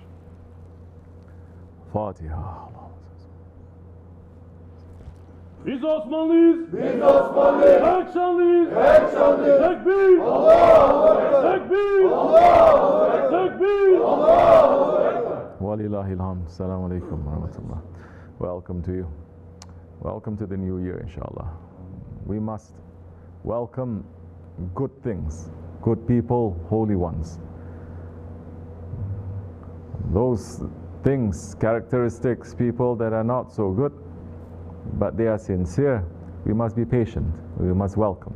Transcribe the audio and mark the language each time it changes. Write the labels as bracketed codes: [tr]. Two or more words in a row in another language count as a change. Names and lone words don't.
[tr] Fatiha. Biz Osmanlıyız. Biz Osmanlıyız. Pek şanlıyız. Pek şanlıyız. Tekbir. [ar] الله أكبر. [tr] Tekbir. [ar] الله أكبر. [tr] Tekbir. [ar] الله أكبر. Walillahilhamd. السلام عليكم ورحمة الله. [en] Welcome to you. Welcome to the new year, inshallah. We must welcome good things, good people, holy ones. Those things, characteristics, people that are not so good, but they are sincere, we must be patient, we must welcome.